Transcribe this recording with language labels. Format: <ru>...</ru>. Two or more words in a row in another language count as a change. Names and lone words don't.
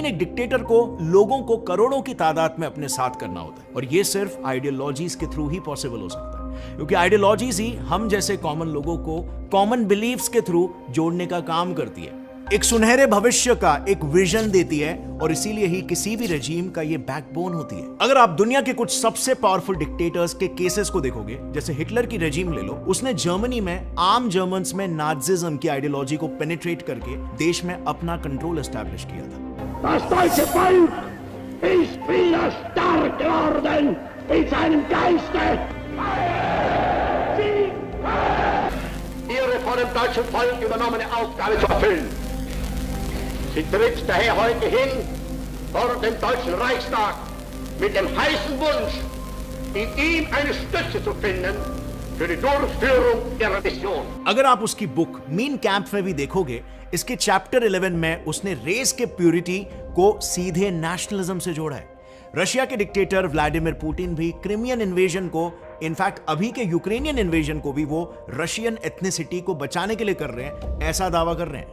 <hi>एक डिक्टेटर को लोगों को करोड़ों की तादाद में अपने साथ करना होता है और यह सिर्फ आइडियोलॉजीज के थ्रू ही पॉसिबल हो सकता है, क्योंकि आइडियोलॉजीज ही हम जैसे कॉमन लोगों को</hi> <en>common beliefs</en> <hi>के थ्रू जोड़ने का काम करती है, एक सुनहरे भविष्य का एक विजन देती है और इसीलिए ही किसी भी रेजिम का ये बैकबोन होती है। अगर आप दुनिया के कुछ सबसे</hi> <en>powerful dictators</en> <hi>के केसेस को देखोगे, जैसे हिटलर की रेजिम ले लो, उसने जर्मनी में आम जर्मन्स में नाजिज्म की आइडियोलॉजी को पेनिट्रेट करके देश में अपना कंट्रोल एस्टैब्लिश किया था।</hi> <de>Das deutsche Volk ist wieder stark geworden in seinem Geiste. Ihre von dem deutschen Volk übernommene Aufgabe zu erfüllen. Sie tritt daher heute hin vor dem Deutschen Reichstag mit dem heißen Wunsch, in ihm eine Stütze zu finden für die Durchführung ihrer Mission.</de> <hi>अगर आप उसकी बुक मीन कैंप में भी देखोगे, इसके चैप्टर 11 में उसने रेस के प्यूरिटी को सीधे नेशनलिज्म से जोड़ा है। रशिया के डिक्टेटर व्लादिमीर पुतिन भी</hi> <en>Crimean invasion</en> <hi>को, इनफैक्ट अभी के</hi> <en>Ukrainian invasion</en> <hi>को भी वो</hi> <en>Russian ethnicity</en> <hi>को बचाने के लिए कर रहे हैं, ऐसा दावा कर रहे हैं।</hi>